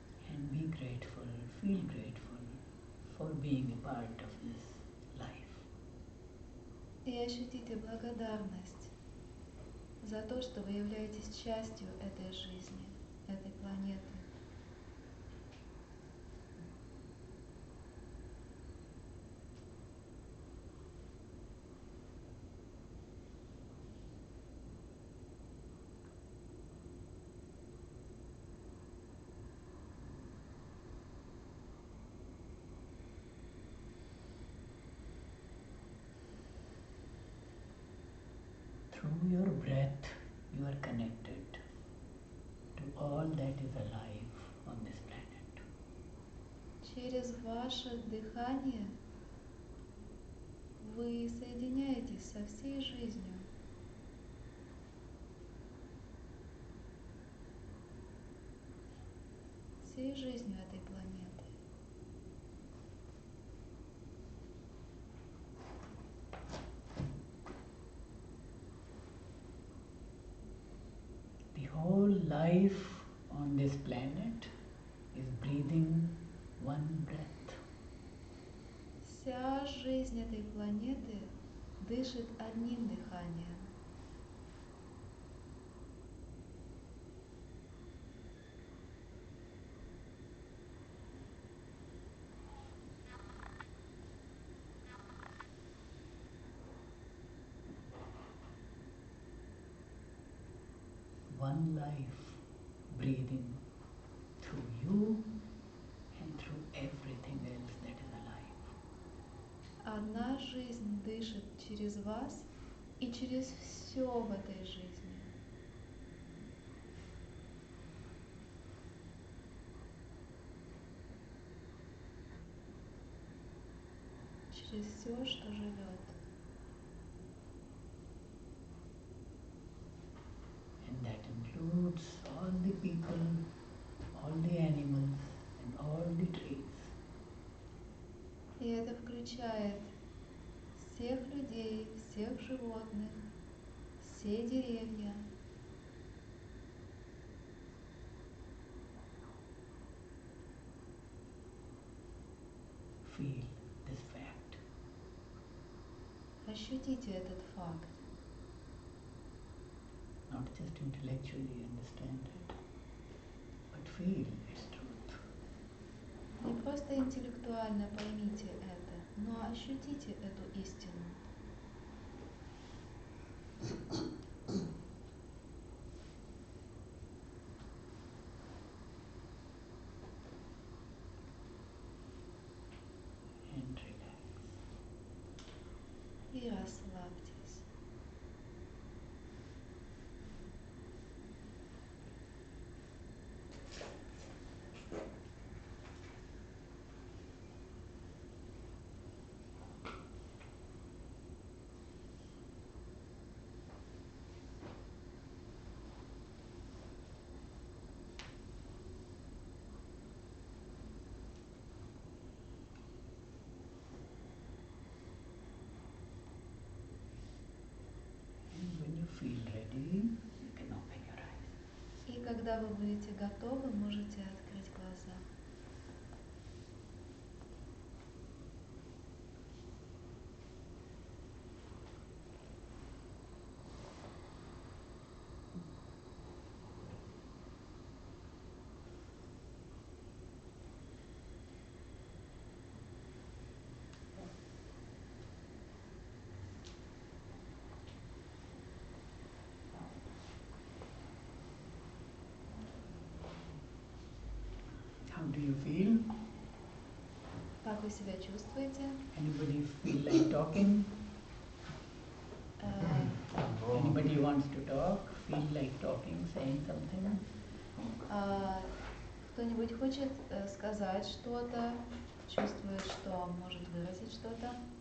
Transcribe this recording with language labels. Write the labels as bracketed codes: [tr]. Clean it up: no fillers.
[en] And be grateful, feel grateful for being a part of this life. [ru] И ощутите благодарность за то, что вы являетесь частью этой жизни, этой планеты. [en] Through your breath, you are connected to all that is alive on this planet. [ru] Через ваше дыхание вы соединяетесь со всей жизнью. Всей жизнью этой планеты. [en] The whole life on this planet is breathing one breath. [ru] Вся жизнь этой планеты дышит одним дыханием. [en] One life breathing through you and through everything else that is alive. [ru] Одна жизнь дышит через вас и через все в этой жизни. Через все, что живет. [en] And that includes all the people, all the animals and all the trees. [ru] И это включает всех людей, всех животных, все деревья. [en] Feel this fact. [ru] Ощутите этот факт. [en] Not just intellectually understand it, but feel its truth. [ru] Не просто интеллектуально поймите это, но ощутите эту истину. [en] And relax. [ru] И расслабьтесь. [en] And when you feel ready, you can open your eyes. [ru] И когда вы будете готовы, можете открыть глаза. [en] How do you feel? [ru] Как вы себя чувствуете? [en] Anybody feel like talking? Anybody wants to talk? Feel like talking, saying something? [ru] Кто-нибудь хочет сказать что-то, чувствует, что может выразить что-то?